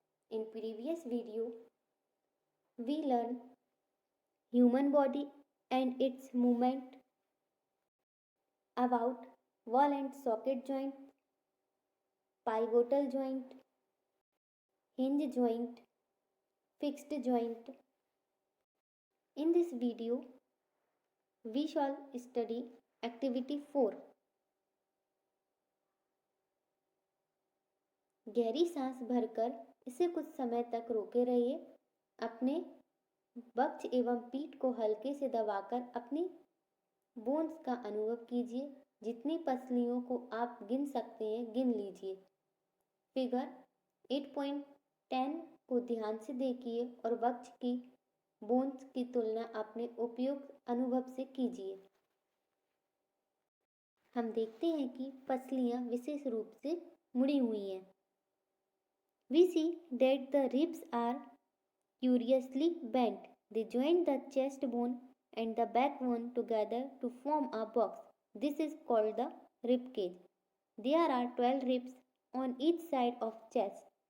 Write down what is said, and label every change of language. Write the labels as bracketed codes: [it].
[en] In previous video, we learned human body and its movement, about wall and socket joint, pivotal joint, hinge joint, fixed joint. In this video, we shall study activity 4. [hi] गहरी सांस भरकर इसे कुछ समय तक रोके रहिए। अपने वक्ष एवं पीठ को हल्के से दबाकर अपनी बोन्स का अनुभव कीजिए। जितनी पसलियों को आप गिन सकते हैं गिन लीजिए। फिगर 8.10 को ध्यान से देखिए और वक्ष की बोन्स की तुलना अपने उपयुक्त अनुभव से कीजिए। हम देखते हैं कि पसलियां विशेष रूप से मुड़ी हुई हैं। [en] We see that the ribs are curiously bent. They join the chest bone and the backbone together to form a box. This is called the rib cage. There are 12 ribs on each side of chest.